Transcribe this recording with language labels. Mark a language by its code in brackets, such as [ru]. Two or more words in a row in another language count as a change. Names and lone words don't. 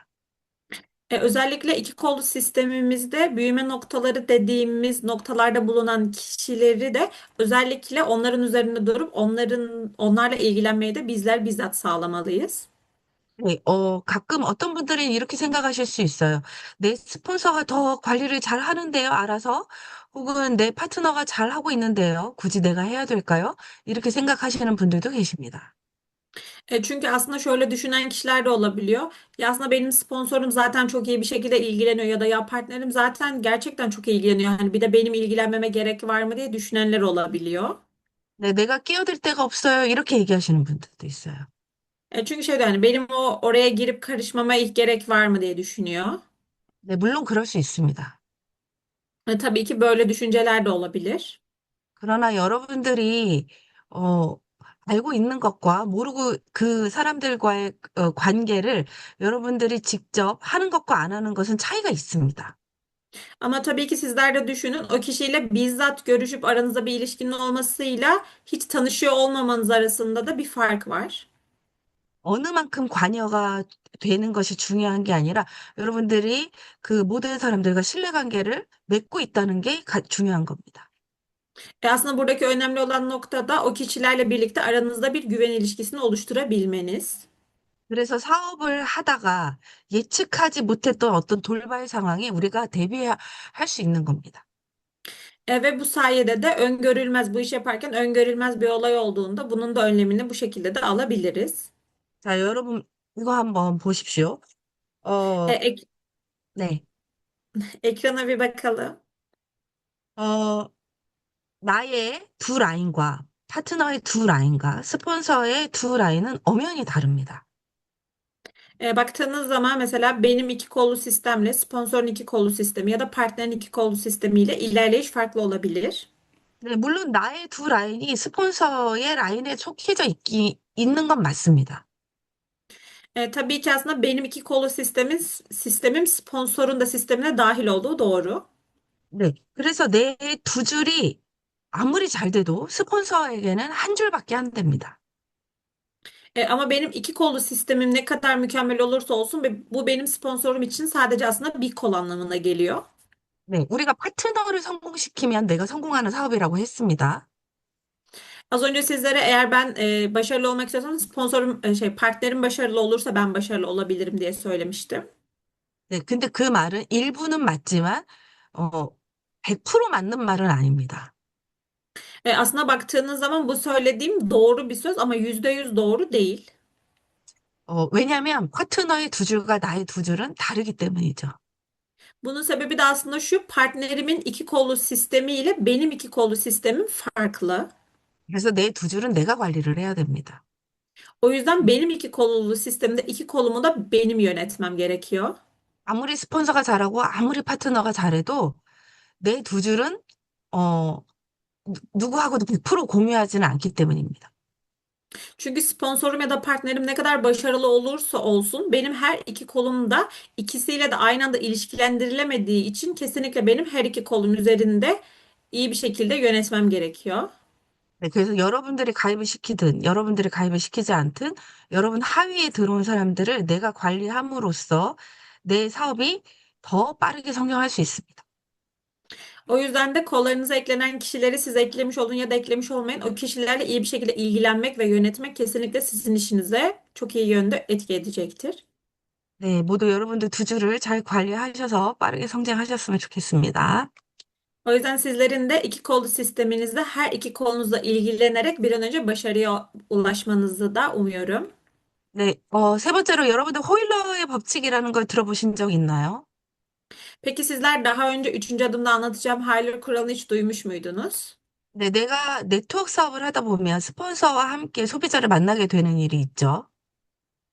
[tr] Özellikle iki kolu sistemimizde büyüme noktaları dediğimiz noktalarda bulunan kişileri de özellikle onların üzerinde durup onlarla ilgilenmeyi de bizler bizzat sağlamalıyız. [ko] 네, 가끔 어떤 분들은 이렇게 생각하실 수 있어요. 내 스폰서가 더 관리를 잘 하는데요, 알아서? 혹은 내 파트너가 잘 하고 있는데요, 굳이 내가 해야 될까요? 이렇게 생각하시는 분들도 계십니다. [tr] Çünkü aslında şöyle düşünen kişiler de olabiliyor. Ya aslında benim sponsorum zaten çok iyi bir şekilde ilgileniyor ya da ya partnerim zaten gerçekten çok ilgileniyor. Hani bir de benim ilgilenmeme gerek var mı diye düşünenler olabiliyor. [ko] 네, 내가 끼어들 데가 없어요. 이렇게 얘기하시는 분들도 있어요. [tr] Çünkü şey diyor, hani benim oraya girip karışmama ilk gerek var mı diye düşünüyor. [ko] 네, 물론 그럴 수 있습니다. [tr] Tabii ki böyle düşünceler de olabilir. [ko] 그러나 여러분들이, 어, 알고 있는 것과 모르고 그 사람들과의 관계를 여러분들이 직접 하는 것과 안 하는 것은 차이가 있습니다. [tr] Ama tabii ki sizler de düşünün, o kişiyle bizzat görüşüp aranızda bir ilişkinin olmasıyla hiç tanışıyor olmamanız arasında da bir fark var. [ko] 어느 만큼 관여가 되는 것이 중요한 게 아니라 여러분들이 그 모든 사람들과 신뢰관계를 맺고 있다는 게 중요한 겁니다. [tr] Aslında buradaki önemli olan nokta da o kişilerle birlikte aranızda bir güven ilişkisini oluşturabilmeniz. [ko] 그래서 사업을 하다가 예측하지 못했던 어떤 돌발 상황에 우리가 대비할 수 있는 겁니다. [tr] Ve bu sayede de öngörülmez bu iş yaparken öngörülmez bir olay olduğunda bunun da önlemini bu şekilde de alabiliriz. [ko] 자, 여러분, 이거 한번 보십시오. E, 어, ek- 네. [tr] Ekrana bir bakalım. [ko] 어, 나의 두 라인과 파트너의 두 라인과 스폰서의 두 라인은 엄연히 다릅니다. [tr] Baktığınız zaman mesela benim iki kollu sistemle sponsorun iki kollu sistemi ya da partnerin iki kollu sistemiyle ilerleyiş farklı olabilir. [ko] 네, 물론 나의 두 라인이 스폰서의 라인에 속해져 있는 건 맞습니다. [tr] Tabii ki aslında benim iki kollu sistemim sponsorun da sistemine dahil olduğu doğru. [ko] 네, 그래서 내 두 줄이 아무리 잘 돼도 스폰서에게는 한 줄밖에 안 됩니다. [tr] Ama benim iki kollu sistemim ne kadar mükemmel olursa olsun bu benim sponsorum için sadece aslında bir kol anlamına geliyor. [ko] 네, 우리가 파트너를 성공시키면 내가 성공하는 사업이라고 했습니다. [tr] Az önce sizlere eğer ben başarılı olmak istiyorsam sponsorum partnerim başarılı olursa ben başarılı olabilirim diye söylemiştim. [ko] 네, 근데 그 말은 일부는 맞지만, 어, 100% 맞는 말은 아닙니다. [tr] Aslında baktığınız zaman bu söylediğim doğru bir söz ama %100 doğru değil. [ko] 왜냐하면 파트너의 두 줄과 나의 두 줄은 다르기 때문이죠. [tr] Bunun sebebi de aslında şu: partnerimin iki kollu sistemi ile benim iki kollu sistemim farklı. [ko] 그래서 내 두 줄은 내가 관리를 해야 됩니다. [tr] O yüzden benim iki kollu sistemde iki kolumu da benim yönetmem gerekiyor. [ko] 아무리 스폰서가 잘하고 아무리 파트너가 잘해도 내 두 줄은 어, 누구하고도 100% 공유하지는 않기 때문입니다. [tr] Çünkü sponsorum ya da partnerim ne kadar başarılı olursa olsun benim her iki kolum da ikisiyle de aynı anda ilişkilendirilemediği için kesinlikle benim her iki kolum üzerinde iyi bir şekilde yönetmem gerekiyor. [ko] 네, 그래서 여러분들이 가입을 시키든 여러분들이 가입을 시키지 않든 여러분 하위에 들어온 사람들을 내가 관리함으로써 내 사업이 더 빠르게 성장할 수 있습니다. [tr] O yüzden de kollarınıza eklenen kişileri siz eklemiş olun ya da eklemiş olmayın. O kişilerle iyi bir şekilde ilgilenmek ve yönetmek kesinlikle sizin işinize çok iyi yönde etki edecektir. [ko] 네, 모두 여러분들 두 줄을 잘 관리하셔서 빠르게 성장하셨으면 좋겠습니다. [tr] O yüzden sizlerin de iki kollu sisteminizde her iki kolunuzla ilgilenerek bir an önce başarıya ulaşmanızı da umuyorum. [ko] 네, 세 번째로 여러분들 호일러의 법칙이라는 걸 들어보신 적 있나요? [tr] Peki sizler daha önce üçüncü adımda anlatacağım Hayler kuralını hiç duymuş muydunuz? [ko] 네, 내가 네트워크 사업을 하다 보면 스폰서와 함께 소비자를 만나게 되는 일이 있죠.